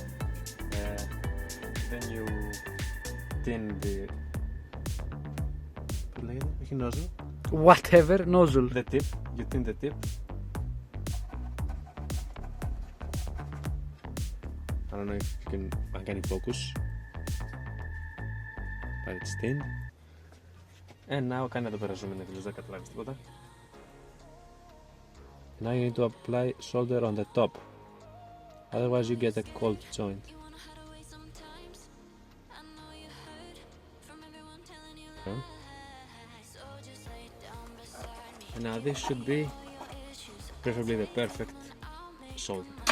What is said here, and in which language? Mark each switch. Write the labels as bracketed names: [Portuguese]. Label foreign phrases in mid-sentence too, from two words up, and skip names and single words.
[English] Then you thin the nozzle. Whatever, nozzle. The tip, you thin the tip. I don't know if you can focus, but it's thin. And now [Greek] κάνε το περάσουμε να δεν καταλάβεις τίποτα. [English] Now you need to apply solder on the top, otherwise you get a cold joint. Okay. And now this should be preferably the perfect solder.